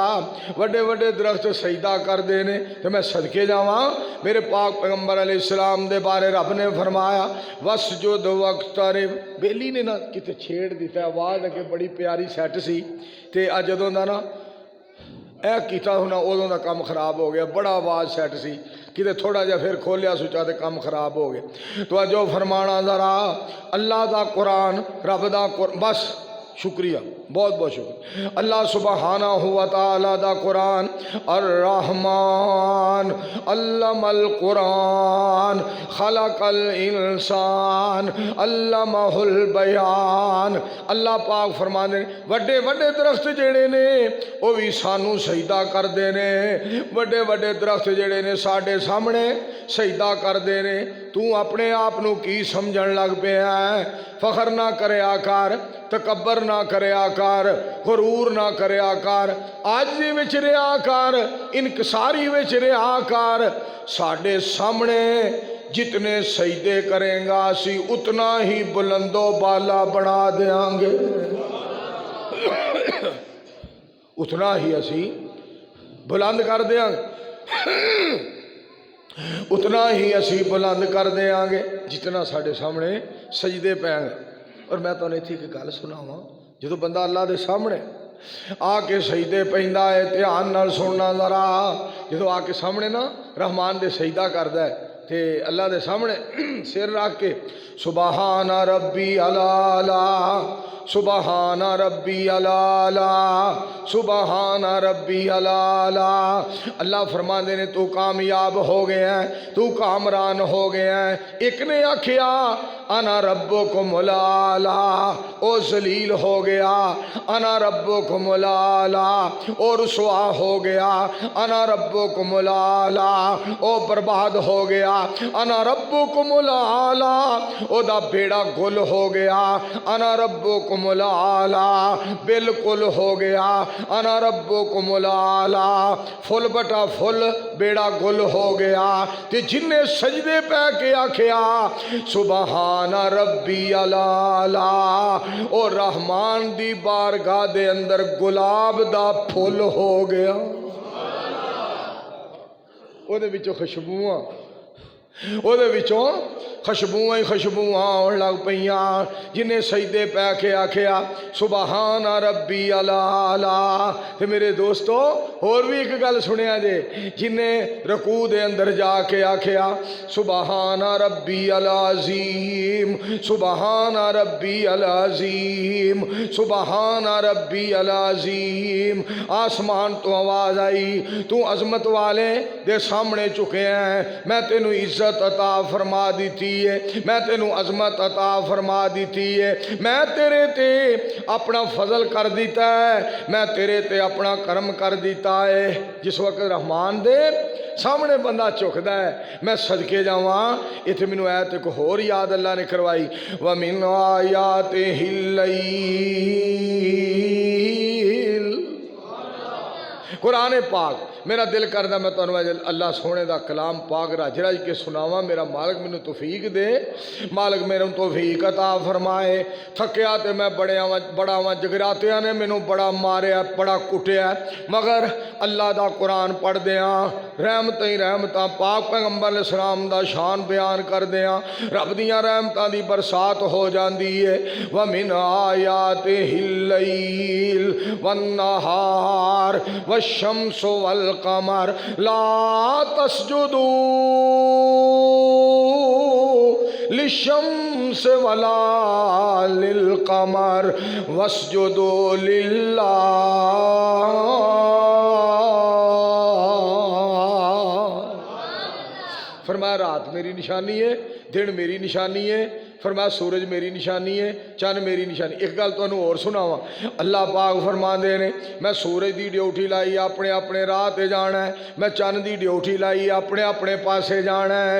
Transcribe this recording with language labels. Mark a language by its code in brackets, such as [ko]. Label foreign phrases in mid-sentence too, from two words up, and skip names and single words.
[pa] ਵੱਡੇ ਵੱਡੇ ਦਰਖ਼ਤ ਸਜਦਾ ਕਰਤੇ ਹੈਂ ਤੋ ਮੈਂ ਸਦਕੇ ਜਾਵਾਂ? ਮੇਰੇ ਪਾਕ ਪੈਗ਼ੰਬਰ ਅਲੈਹਿੱਸਲਾਮ ਦੇ ਬਾਰੇ ਰੱਬ ਨੇ ਫ਼ਰਮਾਇਆ [ar] واسجد واقترب. [pa] ਬੇਲੀ ਨੇ ਨਾ ਕਿਤੇ ਛੇੜ ਦਿੱਤਾ, ਆਵਾਜ਼ ਅੱਗੇ ਬੜੀ ਪਿਆਰੀ ਸੈੱਟ ਸੀ ਤੇ ਅੱਜ ਜਦੋਂ ਦਾ ਨਾ ਇਹ ਕੀਤਾ ਹੁਣ ਉਦੋਂ ਦਾ ਕੰਮ ਖਰਾਬ ਹੋ ਗਿਆ। ਬੜਾ ਆਵਾਜ਼ ਸੈੱਟ ਸੀ, ਕਿਤੇ ਥੋੜਾ ਜਿਹਾ ਫਿਰ ਖੋਲਿਆ ਸੁਚਾ ਤੇ ਕੰਮ ਖਰਾਬ ਹੋ ਗਿਆ। ਤਵੱਜੋ ਫਰਮਾਣਾ ਜ਼ਰਾ, ਅੱਲਾ ਦਾ ਕੁਰਾਨ, ਰੱਬ ਦਾ ਬਸ [ur] شکریہ، بہت بہت شکریہ. [ar] الله سبحانه وتعالى [pa] ਦਾ ਕੁਰਾਨ [ar] الرحمن علم القرآن خلق الإنسان علمه البيان. [pa] ਅੱਲਾਹ ਪਾਕ ਫ਼ਰਮਾਤੇ ਵੱਡੇ ਵੱਡੇ ਦਰਖ਼ਤ ਜੇੜ੍ਹੇ ਨੇ ਵੋ ਭੀ ਸਾਨੂੰ ਸਜਦਾ ਕਰਤੇ ਨੇ, ਵੱਡੇ ਵੱਡੇ ਦਰਖ਼ਤ ਜੇੜ੍ਹੇ ਨੇ ਸਾਡੇ ਸਾਮ੍ਹਣੇ ਸਜਦਾ ਕਰਤੇ ਨੇ। ਤੂੰ ਅਪਣੇ ਆਪ ਨੂੰ ਕੀ ਸਮਝਣ ਲੱਗ ਪਿਆ ਹੈ? ਫ਼ਖ਼ਰ ਨਾ ਕਰਿਆ ਕਰ, ਤਕੱਬਰ ਨਾ ਕਰਿਆ ਕਰ, ਗ਼ਰੂਰ ਨਾ ਕਰਿਆ ਕਰ, ਆਜੀ ਵਿਚ ਰਹਾ ਕਰ, ਇਨਕਸਾਰੀ ਵਿਚ ਰਹਾ ਕਰ। ਸਾਡੇ ਸਾਮ੍ਹਣੇ ਜਿਤਨੇ ਸਜਦੇ ਕਰੇਗਾ ਅਸੀ ਉਤਨਾ ਹੀ ਬੁਲੰਦੋ ਬਾਲਾ ਬਣਾ ਦੇਂਗੇ, ਉਤਨਾ ਹੀ ਅਸੀ ਬੁਲੰਦ ਕਰ ਦੇਂਗੇ, ਉਤਨਾ ਹੀ ਅਸੀ ਬੁਲੰਦ ਕਰ ਦੇਂਗੇ ਜਿਤਨਾ ਸਾਡੇ ਸਾਮ੍ਹਣੇ ਸਜਦੇ ਪੈਣਗੇ। ਔਰ ਮੈਂ ਤੋ ਇੱਥੇ ਇਕ ਗੱਲ ਸੁਣਾਵਾਂ, ਜੋ ਬੰਦਾ ਅੱਲਾਹ ਕੇ ਸਾਮ੍ਹਣੇ ਆਕੇ ਸਜਦੇ ਪੈਂਦਾ ਹੈ, ਧਿਆਨ ਨਾਲ ਸੁਣਨਾ ਜ਼ਰਾ, ਜੋ ਆਕੇ ਸਾਮ੍ਹਣੇ ਨਾ ਰਹਿਮਾਨ ਦੇ ਸਜਦਾ ਕਰਦਾ ਹੈ ਤੇ ਅੱਲਾਹ ਦੇ ਸਾਮ੍ਹਣੇ ਸਿਰ ਰੱਖ ਕੇ [ar] سبحان ربي الأعلى, سبحان ربي الأعلى, سبحان ربي الأعلى. [pa] ਅੱਲਾਹ ਫ਼ਰਮਾਤੇ ਨੇ ਤੂੰ ਕਾਮਯਾਬ ਹੋ ਗਿਆ ਹੈ, ਤੂੰ ਕਾਮਰਾਨ ਹੋ ਗਿਆ ਹੈ। ਇਕ ਨੇ ਆਖਿਆ [ar] أنا ربكم الأعلى, [pa] ਓ ਜ਼ਲੀਲ ਹੋ ਗਿਆ, [ar] أنا ربكم الأعلى, [pa] ਓ ਰੁਸਵਾ ਹੋ ਗਿਆ, [ar] أنا ربكم الأعلى, [pa] ਓ ਬਰਬਾਦ ਹੋ ਗਿਆ, [ar] أنا ربكم الأعلى, [pa] ਓਦਾ ਬੇੜਾ ਗੁੱਲ ਹੋ ਗਿਆ, [ar] أنا ربكم الأعلى, [pa] ਬਿਲਕੁਲ ਹੋ ਗਿਆ, [ar] أنا ربكم الأعلى, [pa] ਫੁੱਲ ਬਟਾ ਫੁੱਲ ਬੇੜਾ ਗੁੱਲ ਹੋ ਗਿਆ। ਤੇ ਜਿਨ੍ਹੇ ਸਜਦੇ ਪੈ ਕੇ ਆਖਿਆ [ar] سبحان ربي الأعلى, [pa] ਓ ਰਹਿਮਾਨ ਦੀ ਬਾਰਗਾਹ ਦੇ ਅੰਦਰ ਗੁਲਾਬ ਦਾ ਫੁੱਲ ਹੋ ਗਿਆ, ਓਦੇ ਵਿਚੋਂ ਖ਼ੁਸ਼ਬੂਆਂ, ਓਦੇ ਵਿਚੋਂ ਖ਼ੁਸ਼ਬੂਆਂ ਹੀ ਖ਼ੁਸ਼ਬੂਆਂ ਆਉਣ ਲੱਗ ਪਈਆਂ। ਜਿਨ੍ਹੇਂ ਸਜਦੇ ਪੈ ਕੇ ਆਖਿਆ [ar] سبحان ربي الأعلى. [pa] ਤੇ ਮੇਰੇ ਦੋਸਤੋ ਹੋਰ ਭੀ ਇਕ ਗੱਲ ਸੁਣਿਆ ਜੇ, ਜਿਨ੍ਹੇਂ ਰੁਕੂ ਦੇ ਅੰਦਰ ਜਾਕੇ ਆਖਿਆ [ar] سبحان ربي العظيم, سبحان ربي العظيم, سبحان ربي العظيم. [pa] ਆਸਮਾਨ ਤੋਂ ਆਵਾਜ਼ ਆਈ ਤੂੰ ਅਜ਼ਮਤ ਵਾਲੇ ਦੇ ਸਾਮ੍ਹਣੇ ਝੁਕੇ ਹੈਂ, ਮੈਂ ਤੈਨੂੰ ਇੱਜ਼ਤ ਅਤਾ ਫ਼ਰਮਾ ਦੀ ਹੈ, ਮੈਂ ਤੈਨੂੰ ਅਜ਼ਮਤ ਅਤਾ ਫ਼ਰਮਾ ਦੀ ਹੈ, ਮੈਂ ਤੇਰੇ ਤੇ ਅਪਣਾ ਫ਼ਜ਼ਲ ਕਰ ਦਿੱਤਾ ਹੈ, ਮੈਂ ਤੇਰੇ ਤੇ ਅਪਣਾ ਕਰਮ ਕਰ ਦਿੱਤਾ ਹੈ। ਜਿਸ ਵਕਤ ਰਹਿਮਾਨ ਦੇ ਸਾਮ੍ਹਣੇ ਬੰਦਾ ਝੁਕਦਾ ਹੈ, ਮੈਂ ਸਦਕੇ ਜਾਵਾਂ। ਇੱਥੇ ਮੈਨੂੰ ਆਇਤ ਇਕ ਹੋਰ ਯਾਦ ਅੱਲਾਹ ਨੇ ਕਰਵਾਈ, [ar] ومن آياته الليل. [pa] ਕੁਰਾਨ ਪਾਕ ਮੇਰਾ ਦਿਲ ਕਰਦਾ ਮੈਂ ਤੁਹਾਨੂੰ ਅੱਲਾਹ ਸੋਹਣੇ ਦਾ ਕਲਾਮ ਪਾਕ ਰੱਜ ਰੱਜ ਕੇ ਸੁਣਾਵਾਂ। ਮੇਰਾ ਮਾਲਕ ਮੈਨੂੰ ਤੌਫ਼ੀਕ ਦੇ, ਮਾਲਕ ਮੇਰੇ ਤੌਫ਼ੀਕ ਅਤਾ ਫ਼ਰਮਾਏ। ਥੱਕਿਆ ਤੇ ਮੈਂ ਬੜਾ ਵਾਂ, ਜਗਰਾਤਿਆਂ ਨੇ ਮੈਨੂੰ ਬੜਾ ਮਾਰਿਆ, ਬੜਾ ਕੁੱਟਿਆ, ਮਗਰ ਅੱਲਾਹ ਦਾ ਕੁਰਾਨ ਪੜ੍ਹਦਿਆਂ ਰਹਿਮਤ ਹੀ ਰਹਿਮਤਾਂ, ਪਾਕ ਪੈਗ਼ੰਬਰ ਅਲੈਹਿੱਸਲਾਮ ਦਾ ਸ਼ਾਨ ਬਯਾਨ ਕਰਦਿਆਂ ਰੱਬ ਦੀਆਂ ਰਹਿਮਤਾਂ ਦੀ ਬਰਸਾਤ ਹੋ ਜਾਤੀ ਹੈ। [ar] ومن آياته الليل والنهار والشمس والقمر لا تسجدوا للشمس ولا للقمر واسجدوا لله. [pa] ਫ਼ਰਮਾਇਆ ਰਾਤ ਮੇਰੀ ਨਿਸ਼ਾਨੀ ਹੈ, ਦਿਨ ਮੇਰੀ ਨਿਸ਼ਾਨੀ ਹੈ, ਫ਼ਰਮਾਇਆ ਸੂਰਜ ਮੇਰੀ ਨਿਸ਼ਾਨੀ ਹੈ, ਚੰਦ ਮੇਰੀ ਨਿਸ਼ਾਨੀ। ਇਕ ਗੱਲ ਤੁਹਾਨੂੰ ਹੋਰ ਸੁਣਾਵਾਂ, ਅੱਲਾਹ ਪਾਕ ਫ਼ਰਮਾਤੇ ਨੇ ਮੈਂ ਸੂਰਜ ਕੀ ਡਿਊਟੀ ਲਾਈ ਅਪਣੇ ਅਪਣੇ ਰਾਹ ਤੇ ਜਾਣਾ ਹੈ, ਮੈਂ ਚੰਦ ਕੀ ਡਿਊਟੀ ਲਾਈ ਅਪਣੇ ਅਪਣੇ ਪਾਸੇ ਜਾਣਾ ਹੈ।